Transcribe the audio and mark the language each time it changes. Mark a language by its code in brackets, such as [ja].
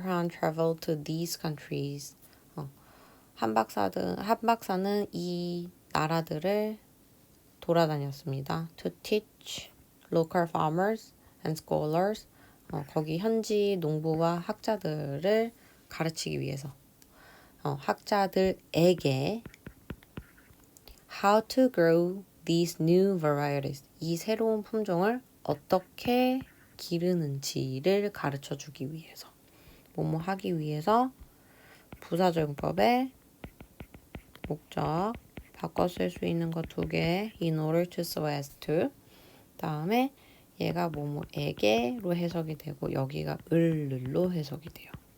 [en] Han traveled to these countries. [ko] 한 박사는 이 나라들을 돌아다녔습니다. [en] To teach local farmers and scholars. [ko] 거기 현지 농부와 학자들을 가르치기 위해서. 학자들에게 [en] how to grow these new varieties. [ko] 이 새로운 품종을 어떻게 기르는지를 가르쳐주기 위해서. 뭐뭐 하기 위해서 부사적용법의 목적 바꿔 쓸 수 있는 거 2개 [en] in order to so as to [ko] 다음에 얘가 뭐뭐에게로 해석이 되고 여기가 을로 해석이 돼요.